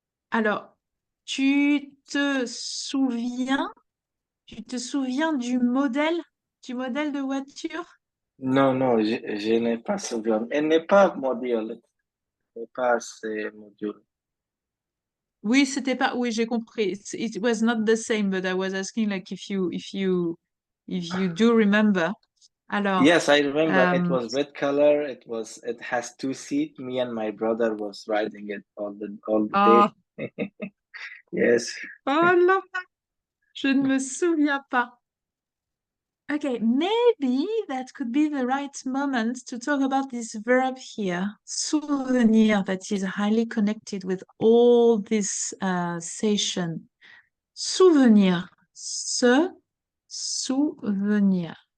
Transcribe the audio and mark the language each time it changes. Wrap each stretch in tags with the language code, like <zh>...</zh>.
<fr>Alors, tu te souviens, du modèle de voiture? Non, non, je n'ai pas souvenir. Elle n'est pas modèle, elle n'est pas assez modèle. Oui, c'était pas. Oui, j'ai compris.</fr> <en>It was not the same, but I was asking like if you do remember.</en> <fr>Alors,</fr> <en>Yes, I remember it euh, was red color. It has two seats. Me and my brother was riding it all the oh, day. Yes.</en> <fr>oh là, je ne me souviens pas.</fr> <en>Okay, maybe that could be the right moment to talk about this verb here, souvenir, that is highly connected with all this session.</en> <fr>Souvenir, se souvenir.</fr>